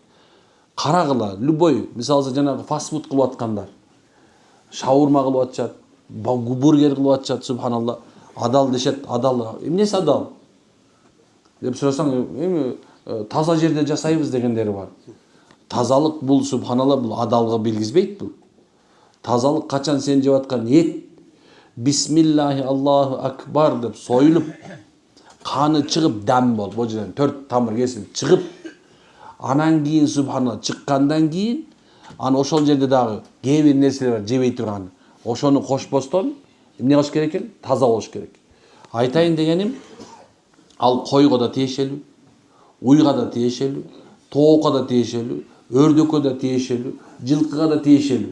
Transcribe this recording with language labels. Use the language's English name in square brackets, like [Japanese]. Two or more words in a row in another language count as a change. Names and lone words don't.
[Kyrgyz] Карагыла, любой, мисалы жанагы фастфуд кылып аткандар, шаурма кылып атышат, бургер кылып атышат, субханалла, адал дешет, адал. Эмнеси адал? Деп сурасаң, эми таза жерде жасайбыз дегендери бар. Тазалык бул субханалла, бул адалга билгизбейт бул. Тазалык качан сен жеп аткан эт, [Arabic] بسم الله الله أكبر [Kyrgyz] деп союлуп, каны чыгып дам болуп, бул жерден 4 тамыр кесилип чыгып, анан кийин субханалла чыккандан кийин, аны ошол жерде дагы кээ бир нерселер бар жебей турган. Ошону кошпостон эмне кылыш керек экен? Таза болуш керек. Айтайын дегеним, ал койго да тиешелүү, уйга да тиешелүү, тоокко да тиешелүү, өрдөккө да тиешелүү, жылкыга да тиешелүү.